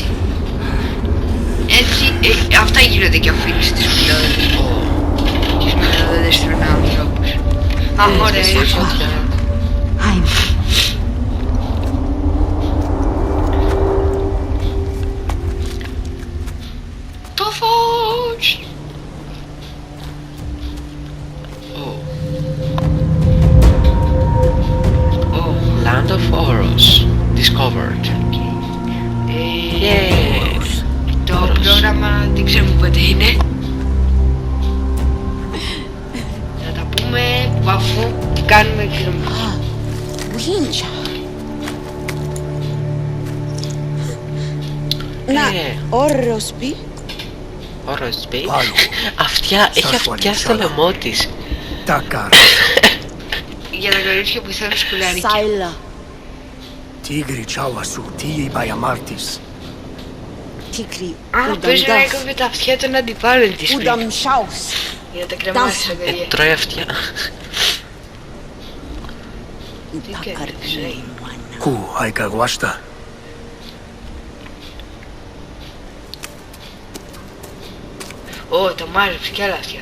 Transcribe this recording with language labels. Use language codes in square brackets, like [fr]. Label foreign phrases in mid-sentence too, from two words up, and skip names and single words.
[el] Έτσι, αυτά γίνονται και αφήνεις τις σμιλόδοντες. Τις σμιλόδοντες τρώνε ανθρώπους. Α, ωραία, Στη είναι φωτιά. το φως. [en] Land of Oros discovered. [el] Το πρόγραμμα δεν ξέρουμε πότε είναι. Θα τα πούμε αφού κάνουμε εκδρομή. Wincha. Να, όρροσπι. Oros Πάλι. Αυτιά, έχει Σας αυτιά στο βολέψα. λαιμό της. Takar! Για τα κορίτσια που θέλουν σκουλάρικια. Σάιλα. Tigri chawasu tii bayamartis. Τίκρι. Α, παίζει να έκοβε τα αυτιά των αντιπάλων της πριν. Ούνταμ σάους. Για να τα κρεμάσει στα παιδιά. Τρώει αυτιά. Τάκαρδι. Ku aikagwashta. Ω, το μάζεψε κι άλλα αυτιά.